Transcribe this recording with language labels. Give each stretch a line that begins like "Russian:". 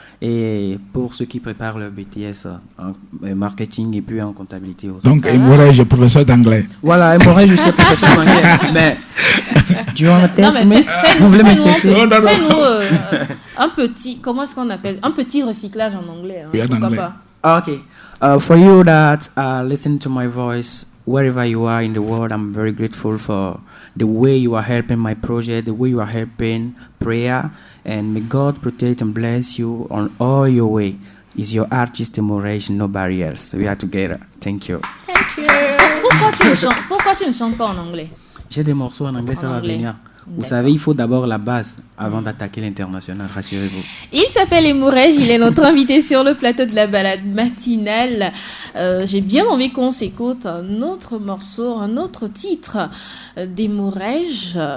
French: Et pour ceux qui préparent le BTS en marketing et puis en comptabilité aussi. Donc, Imorège, professeur d'anglais. Voilà, Imorège, je suis professeur d'anglais. Mais, tu as un test, vous voulez me tester? Fais-nous un petit, comment est-ce qu'on appelle? Un petit recyclage en anglais. Hein, pourquoi pas?
English: Okay. For you that listen to my voice, wherever you are in the world, I'm very grateful for the way you are helping my project, the way you are helping prayer, and may God protect and bless you on all your way. Is your artist Emorej, no barriers. We are together. Thank you. Thank you.
French: Pourquoi tu ne chantes pas en anglais? J'ai des morceaux en anglais, ça va venir. Vous savez, il faut d'abord la base avant d'attaquer l'international, rassurez-vous. Il s'appelle Emorej, il est notre invité sur le plateau de la balade matinale. J'ai bien envie qu'on s'écoute un autre morceau, un autre titre d'Emorej.